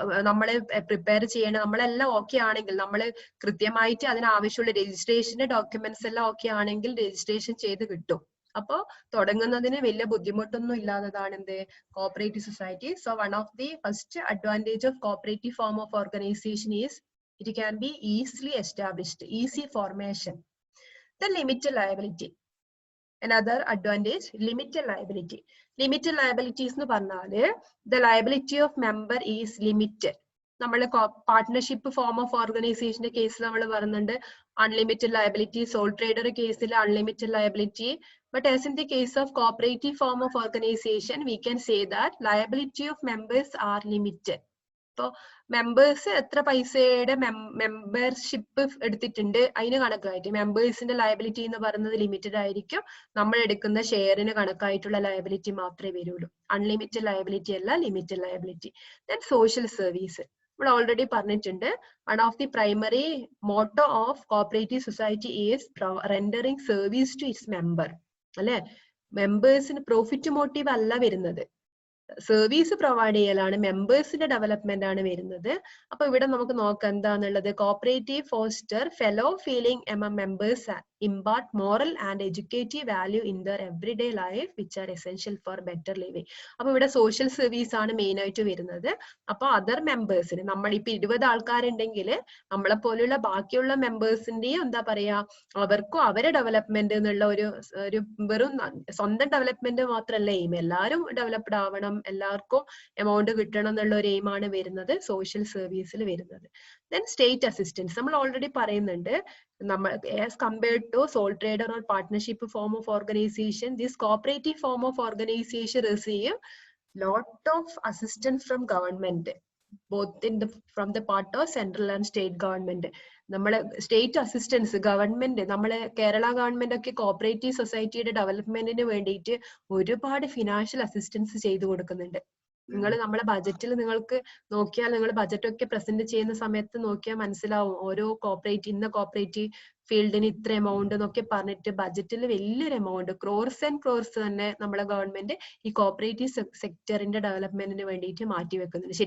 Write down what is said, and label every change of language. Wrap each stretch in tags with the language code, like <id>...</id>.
<ml>നമ്മളെ പ്രിപ്പയർ ചെയ്യണം, നമ്മളെല്ലാം ഓക്കെ ആണെങ്കിൽ, നമ്മൾ കൃത്യമായിട്ട് അതിനാവശ്യമുള്ള രജിസ്ട്രേഷന്റെ ഡോക്യുമെന്റ്സ് എല്ലാം ഓക്കെ ആണെങ്കിൽ രജിസ്ട്രേഷൻ ചെയ്ത് കിട്ടും. അപ്പോ തുടങ്ങുന്നതിന് വലിയ ബുദ്ധിമുട്ടൊന്നും ഇല്ലാത്തതാണ് എന്ത്, cooperative society.</ml> <en>So one of the first advantage of cooperative form of organisation is it can be easily established, easy formation. Then limited liability. Another advantage, limited liability. Limited liabilities</en> <ml>എന്ന് പറഞ്ഞാല്</ml> <en>the liability of member is limited.</en> <ml>നമ്മള് partnership form of ഓർഗനൈസേഷന്റെ കേസിൽ നമ്മൾ പറയുന്നുണ്ട് unlimited liability, sole trader കേസിൽ unlimited liability.</ml> <en>But as in the case of cooperative form of organization, we can say that liability of members are limited.</en> <ml>ഇപ്പൊ members എത്ര പൈസയുടെ membership എടുത്തിട്ടുണ്ട് അതിന് കണക്കായിട്ട് മെമ്പേഴ്സിന്റെ ലയബിലിറ്റി എന്ന് പറയുന്നത് ലിമിറ്റഡ് ആയിരിക്കും. നമ്മൾ എടുക്കുന്ന ഷെയറിന് കണക്കായിട്ടുള്ള ലയബിലിറ്റി മാത്രമേ വരുള്ളൂ. അൺലിമിറ്റഡ് ലയബിലിറ്റി അല്ല, limited liability. Then social service നമ്മൾ ഓൾറെഡി പറഞ്ഞിട്ടുണ്ട്.</ml> <en>One of the primary motto of cooperative society is rendering service to its member.</en> <ml>അല്ലെ, മെമ്പേഴ്സിന് പ്രോഫിറ്റ് മോട്ടീവ് അല്ല വരുന്നത്, സർവീസ് പ്രൊവൈഡ് ചെയ്യലാണ്, മെമ്പേഴ്സിന്റെ ഡെവലപ്മെന്റ് ആണ് വരുന്നത്. അപ്പൊ ഇവിടെ നമുക്ക് നോക്കാം എന്താന്നുള്ളത്.</ml> <en>Cooperative foster fellow feeling among members, impart moral and educative value in their everyday life which are essential for better living.</en> <ml>അപ്പൊ ഇവിടെ സോഷ്യൽ സർവീസ് ആണ് മെയിൻ ആയിട്ട് വരുന്നത്. അപ്പൊ അതർ മെമ്പേഴ്സിന്, നമ്മളിപ്പോ 20 ആൾക്കാരുണ്ടെങ്കിൽ നമ്മളെ പോലെയുള്ള ബാക്കിയുള്ള മെമ്പേഴ്സിന്റെയും എന്താ പറയാ, അവർക്കും അവരെ ഡെവലപ്മെന്റ് എന്നുള്ള ഒരു വെറും സ്വന്തം ഡെവലപ്മെന്റ് മാത്രമല്ല എയിം, എല്ലാവരും ഡെവലപ്ഡ് ആവണം, എല്ലാവർക്കും എമൗണ്ട് കിട്ടണം എന്നുള്ള ഒരു എയിം ആണ് വരുന്നത് സോഷ്യൽ സർവീസിൽ വരുന്നത്. ദെൻ സ്റ്റേറ്റ് അസിസ്റ്റൻസ് നമ്മൾ ഓൾറെഡി പറയുന്നുണ്ട്.</ml> <en>as compared to sole trader or partnership form of organization, this cooperative form of organization receive lot of assistance from government, both from the part of central and state government.</en> <ml>നമ്മളെ state assistance government, നമ്മളെ Kerala government ഒക്കെ cooperative സൊസൈറ്റിയുടെ ഡെവലപ്മെന്റിന് വേണ്ടിയിട്ട് ഒരുപാട് financial assistance ചെയ്തു കൊടുക്കുന്നുണ്ട്. നിങ്ങൾ നമ്മളെ ബജറ്റിൽ നിങ്ങൾക്ക് നോക്കിയാൽ, നിങ്ങൾ ബജറ്റ് ഒക്കെ പ്രസന്റ് ചെയ്യുന്ന സമയത്ത് നോക്കിയാൽ മനസ്സിലാവും, ഓരോ ഇന്ന കോപ്പറേറ്റീവ് ഫീൽഡിന് ഇത്ര എമൗണ്ട് എന്നൊക്കെ പറഞ്ഞിട്ട് ബജറ്റിൽ വലിയൊരു എമൗണ്ട്, ക്രോർസ് ആൻഡ് ക്രോർസ് തന്നെ നമ്മളെ ഗവൺമെന്റ് ഈ കോപ്പറേറ്റീവ് സെക്ടറിന്റെ ഡെവലപ്മെന്റിന് വേണ്ടിയിട്ട് മാറ്റി വെക്കുന്നുണ്ട്.</ml>